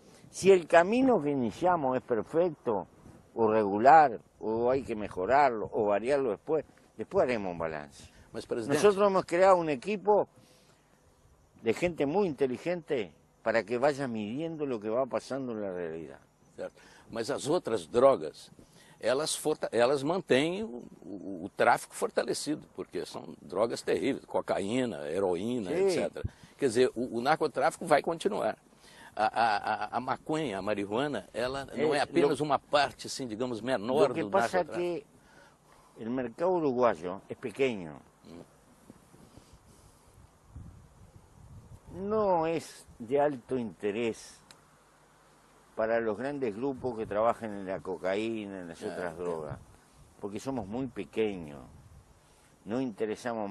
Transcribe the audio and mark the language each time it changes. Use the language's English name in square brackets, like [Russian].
[Spanish] Si el camino que iniciamos es perfecto, o regular, o hay que mejorarlo, o variarlo después haremos un balance. Nosotros hemos creado un equipo de gente muy inteligente para que vaya midiendo lo que va pasando en la realidad. [Portuguese] Certo. Mas as outras drogas, elas mantêm o tráfico fortalecido, porque são drogas terríveis, cocaína, heroína, sim, etc. Quer dizer, o narcotráfico vai continuar. A maconha, a marihuana, ela não é apenas uma parte, assim, digamos, menor do narcotráfico. [Spanish] Lo que pasa es que el mercado uruguayo es pequeño. No es de alto interés para los grandes grupos que trabajan en la cocaína, en las otras drogas, porque somos muy pequeños, no interesamos.